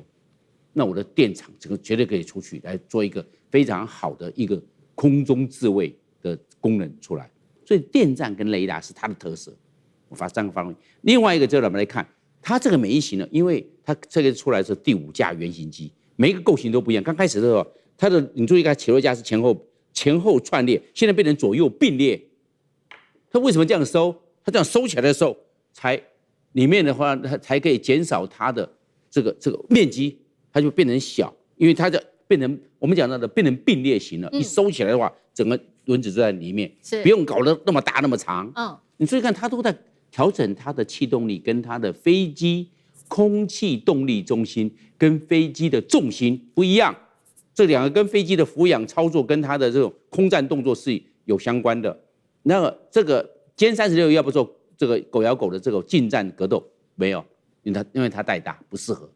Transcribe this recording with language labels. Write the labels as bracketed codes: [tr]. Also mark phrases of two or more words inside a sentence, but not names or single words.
[zh] 那我的電廠這個絕對可以出去來做一個非常好的一個空中自衛的功能出來。所以電站跟雷達是它的特色。我发3個發動機，另外一個就我們來看，它這個每一型呢，因為它這個出來是第5架原型機，每一個構型都不一樣。剛開始的時候，它的你注意看，起落架是前後串列，現在变成左右並列。它為什麼這樣收？它這樣收起來的時候，才裡面的話，它才可以減少它的這個面積，它就變成小，因為它就变成我們講到的变成並列型了。一收起來的話，整個輪子就在裡面，不用搞得那麼大那麼長。你注意看，它都在調整它的氣動力跟它的飛機空氣動力中心跟飛機的重心不一樣，這2個跟飛機的俯仰操作跟它的這種空戰動作是有相關的。那個這個歼36要不做這個狗咬狗的這個近戰格鬥沒有，因為它太大不適合。